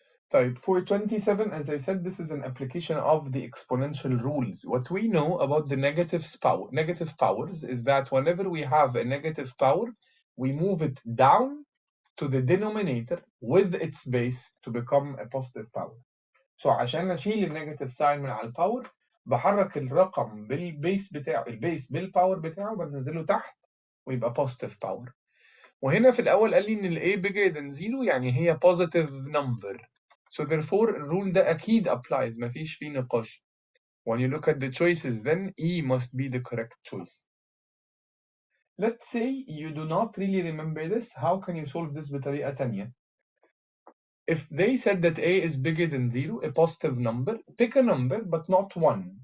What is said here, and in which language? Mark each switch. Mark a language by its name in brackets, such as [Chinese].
[English] Type for 27, as I said, this is an application of the exponential rules. What we know about the negative powers is that whenever we have a negative power, we move it down to the denominator with its base to become a positive power. [Arabic] So عشان أشيل النيجاتيف ساين من على الباور بحرك الرقم بالبيس بتاعه، البيس بالباور بتاعه بنزله تحت ويبقى [English] positive power. [Arabic] وهنا في الأول قال لي إن ال A [English] bigger than 0 [Arabic] يعني هي positive number. So therefore الرول ده أكيد [English] applies، [Arabic] مفيش فيه نقاش. [English] When you look at the choices then E must be the correct choice. Let's say you do not really remember this. How can you solve this [Arabic] بطريقة تانية? [English] If they said that A is bigger than 0, a positive number, pick a number but not 1.